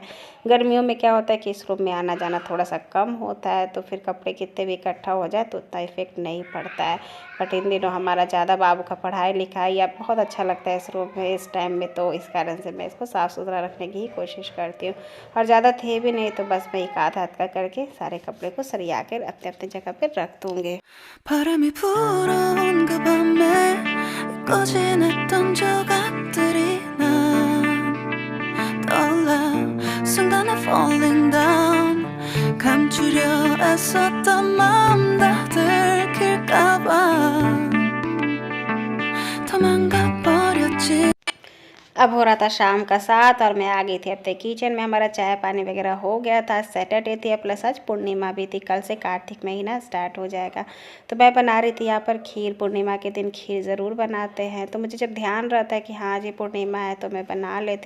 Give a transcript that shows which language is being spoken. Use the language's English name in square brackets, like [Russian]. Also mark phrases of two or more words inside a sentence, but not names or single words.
[Hindi] गर्मियों में क्या होता है कि इस रूम में आना जाना थोड़ा सा कम होता है, तो फिर कपड़े कितने भी इकट्ठा हो जाए तो उतना इफेक्ट नहीं पड़ता है। बट इन दिनों हमारा ज़्यादा बाबू का पढ़ाई लिखाई या बहुत अच्छा लगता है इस रूम में इस टाइम में, तो इस कारण से मैं इसको साफ़ सुथरा रखने की ही कोशिश करती हूँ। और ज़्यादा थे भी नहीं, तो बस मैं एक आधा हाथ का करके सारे कपड़े को सरिया कर अपने अपने जगह पर रख दूँगी। [Korean] 바람이 불어온 그 밤에 꺼진했던 조각들이 난 떠올라 순간에 [English] falling down [Korean] 감추려 애썼던 마음 다 들킬까봐 도망가 버렸지. [Hindi] अब हो रहा था शाम का 7 और मैं आ गई थी अपने किचन में। हमारा चाय पानी वगैरह हो गया था। सैटरडे थी प्लस आज पूर्णिमा भी थी, कल से कार्तिक महीना स्टार्ट हो जाएगा। तो मैं बना रही थी यहाँ पर खीर। पूर्णिमा के दिन खीर ज़रूर बनाते हैं, तो मुझे जब ध्यान रहता है कि हाँ आज ये पूर्णिमा है तो मैं बना लेती हूँ।